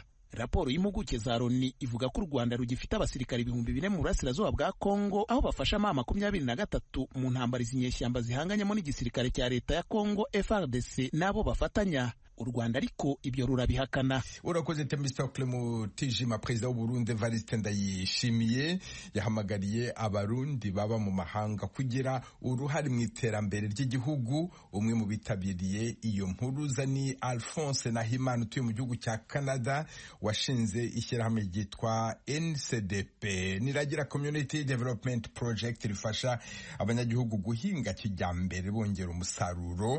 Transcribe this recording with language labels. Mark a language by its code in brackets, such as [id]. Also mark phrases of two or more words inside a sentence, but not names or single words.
[rw] Raporo y'impuguke za Loni ivuga ko u Rwanda rugifite abasirikare 4,000 mu burasirazuba bwa Kongo, aho bafasha M23 mu ntambara z'inyeshyamba zihanganyemo n'igisirikare cya leta ya Kongo FARDC nabo bafatanya. U Rwanda ariko ibyo rurabihakana. Urakoze Themistocle Mutijima. Perezida w'u Burundi Evariste Ndayishimiye yahamagariye abarundi baba mu mahanga kugira uruhare mu iterambere ry'igihugu. Umwe mu bitabiriye iyo mpuruza ni Alphonse Nahimana utuye mu gihugu cya Canada, washinze ishyirahamwe ryitwa NCDP, Niragira Community Development Project, rifasha abanyagihugu guhinga kijyambere bongera umusaruro.